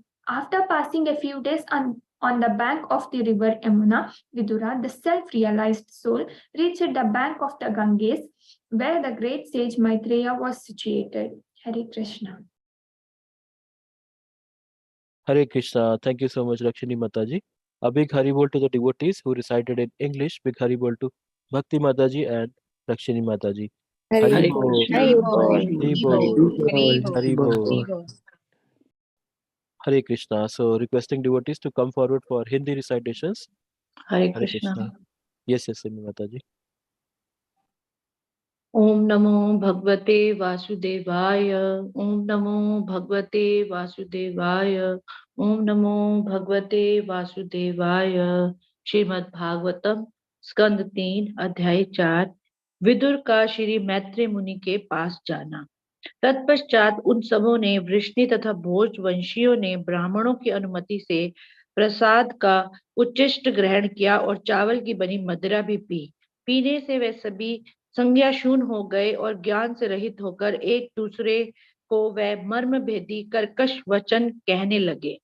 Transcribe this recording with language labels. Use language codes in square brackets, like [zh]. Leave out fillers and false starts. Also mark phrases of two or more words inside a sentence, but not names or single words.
[en] After passing a few days on the bank of the river Yamuna, Vidura, the self-realized soul, reached the bank of the Ganges, where the great sage Maitreya was situated. Hare Krishna. Hare Krishna. Thank you so much, Rakshini Mataji. A big Hari Bol to the devotees who recited in English. Big Hari Bol to Bhakti Mataji and Rakshini Mataji. Hari Hari Bol. Hari Bol, Hari Hari Bol. Bol, Hari Hari Bol, Bol. Hari Bol. Hare Krishna. So requesting devotees to come forward for Hindi recitations. Hare Hare Krishna. Krishna. Yes, Simi Mataji. [sa] Om Namo Bhagavate Vasudevaya. Om Namo Bhagavate Vasudevaya. Om Namo Bhagavate Vasudevaya. [hi] श्रीमद् भागवतम स्कंद 3 अध्याय 4 विदुर का श्री मैत्री मुनि के पास जाना। तत्पश्चात उन सबों ने वृष्णि तथा भोज वंशियों ने ब्राह्मणों की अनुमति से प्रसाद का उच्चिष्ट ग्रहण किया और चावल की बनी मदिरा भी पी। पीने से वे सभी संज्ञा शून्य हो गए और ज्ञान से रहित होकर एक दूसरे को वह मर्म भेदी कर्कश वचन कहने लगे।